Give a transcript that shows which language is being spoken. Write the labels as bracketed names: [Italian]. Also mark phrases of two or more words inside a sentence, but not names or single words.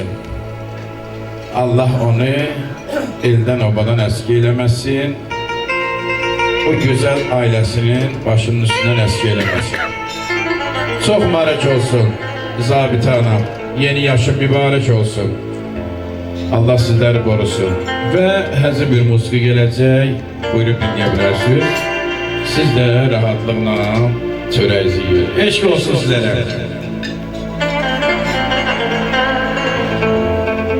[Turkish] Allah onu elden obadan eski eylemesin. O güzel ailesinin başının üstünden eski eylemesin. Çok mübarek olsun Zabite Hanım. Yeni yaşın mübarek olsun. Allah sizleri korusun. [Azerbaijani] Ve həzin bir musiqi gələcək. Buyurub dinləyə Siz de rahatlıqla çörəyinizi yiyin. Eşq olsun sizlərə.